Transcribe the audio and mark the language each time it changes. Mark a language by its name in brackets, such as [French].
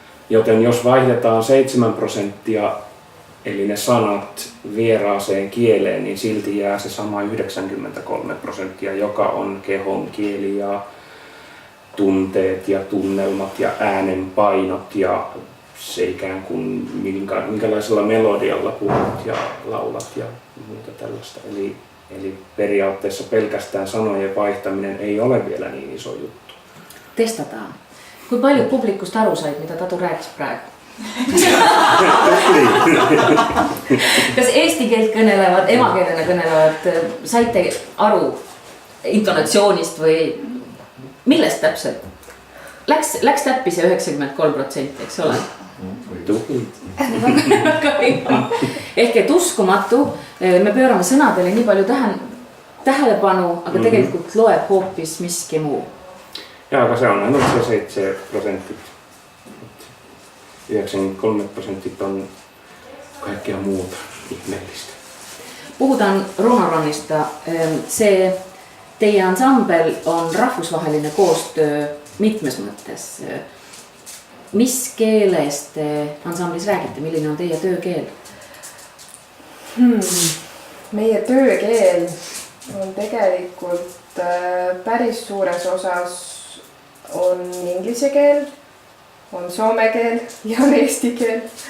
[Finnish] Joten jos vaihdetaan 7%, eli ne sanat vieraaseen kieleen, niin silti jää se sama 93%, joka on kehon kieli ja tunteet ja tunnelmat ja äänenpainot ja se ikään kuin minkälaisella melodialla puhut ja laulat ja muuta tällaista. Eli periaatteessa pelkästään sanojen vaihtaminen ei ole vielä niin iso juttu. Testataan. [Estonian] Kui palju publikust aru said, mida Tatu rääkis praegu? Kas eesti keelt kõnelevad, emakeelena kõnelevad, saite aru intonatsioonist või millest täpselt? Läks täppi see 93%, eks ole? Ehk et uskumatu, me pöörame sõnadele nii palju tähelepanu, aga tegelikult loeb hoopis miski muu. Jaa, aga se on ainult se 7%. [Finnish] 93% on kaikkea muuta ihmeellistä. Puhutaan Runoronista. [Estonian] Se teie ansambel on rahvusvaheline koostöö mitmes mõttes. Mis keeles te ansamblis räägite? Milline on teie töökeel? Meie töökeel on tegelikult päris suures osas on inglise keel, on soome keel ja on eesti keel.